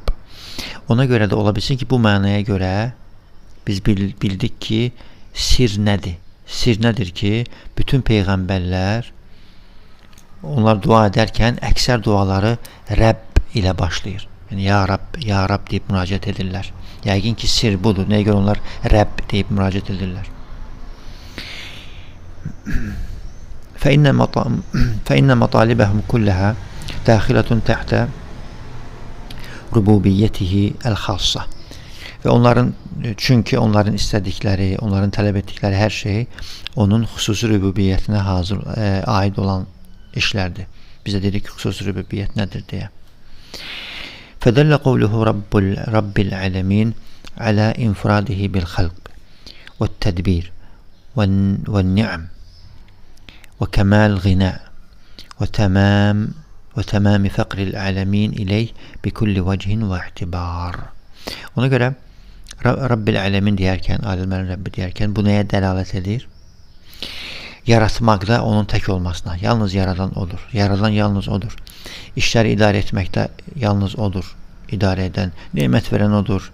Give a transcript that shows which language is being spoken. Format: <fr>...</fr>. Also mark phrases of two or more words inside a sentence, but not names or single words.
<az>Ona görə də ola bilsin ki, bu mənaya görə biz bildik ki, sir nədir? Sir nədir ki, bütün peyğəmbərlər onlar dua edərkən əksər duaları Rəbb ilə başlayır. Yəni</az> <ar>يا رب</ar> <az>deyib müraciət edirlər. Yəqin ki, sir budur. Nəyə görə onlar Rəbb deyib müraciət edirlər?</az> <ar>فإن مطالبهم كلها داخلة تحت ربوبيته الخاصة.</ar> <az>Və çünki onların istədikləri, onların tələb etdikləri hər şey onun xüsusi rübubiyyətinə aid olan işlərdir. Biz də dedik ki, xüsusi rübubiyyət nədir deyə.</az> <ar>فدل قوله رب العالمين على انفراده بالخلق والتدبير والنعم وكمال الغناء وتمام فقر العالمين إليه بكل وجه واعتبار.</ar> <az>Ona görə</az> <ar>رب العالمين</ar> <az>deyərkən, aləmlərin Rəbbi deyərkən bu nəyə dəlalət edir? Yaratmaqda onun tək olmasına. Yalnız yaradan odur. Yaradan yalnız odur. İşləri idarə etməkdə yalnız odur. İdarə edən, nemət verən odur.</az>